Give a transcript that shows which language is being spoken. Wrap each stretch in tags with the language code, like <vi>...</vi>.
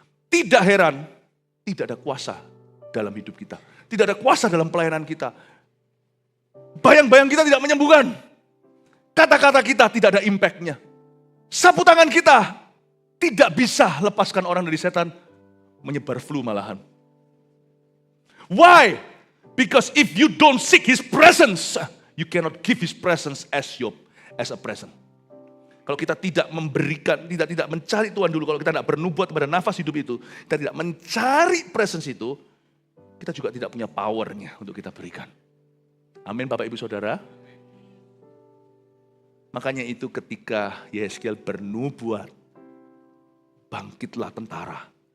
<id>Tidak heran, tidak ada kuasa dalam hidup kita. Tidak ada kuasa dalam pelayanan kita. Bayang-bayang kita tidak menyembuhkan. Kata-kata kita tidak ada impact-nya. Sapu tangan kita tidak bisa lepaskan orang dari setan, menyebar flu malahan.</id> <en>Why? Because if you don't seek His presence, you cannot give His presence as a present.</en> <id>Kalau kita tidak memberikan, tidak mencari Tuhan dulu, kalau kita tidak bernubuat kepada nafas hidup itu, kita tidak mencari presence itu, kita juga tidak punya powernya untuk kita berikan. Amin Bapak Ibu Saudara. Makanya itu ketika Yehezkiel bernubuat, bangkitlah tentara.</id>